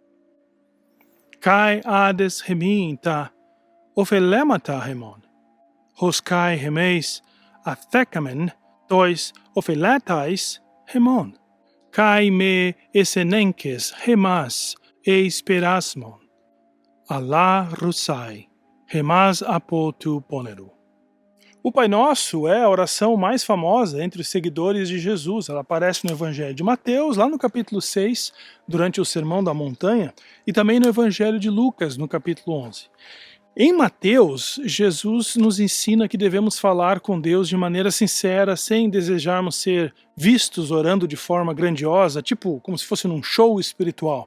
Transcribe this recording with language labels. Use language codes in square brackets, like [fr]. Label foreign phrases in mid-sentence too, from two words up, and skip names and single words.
[el] Καὶ ἄφες ἡμῖν τὰ ὀφειλήματα ἡμῶν, ὡς καὶ ἡμεῖς ἀφήκαμεν τοῖς ὀφειλέταις ἡμῶν, καὶ μὴ εἰσενέγκῃς ἡμᾶς εἰς πειρασμόν, ἀλλὰ ῥῦσαι, ἡμᾶς ἀπὸ τοῦ πονηροῦ. [pt] O Pai Nosso é a oração mais famosa entre os seguidores de Jesus. Ela aparece no Evangelho de Mateus, lá no capítulo 6, durante o Sermão da Montanha, e também no Evangelho de Lucas, no capítulo 11. Em Mateus, Jesus nos ensina que devemos falar com Deus de maneira sincera, sem desejarmos ser vistos orando de forma grandiosa, tipo como se fosse num show espiritual.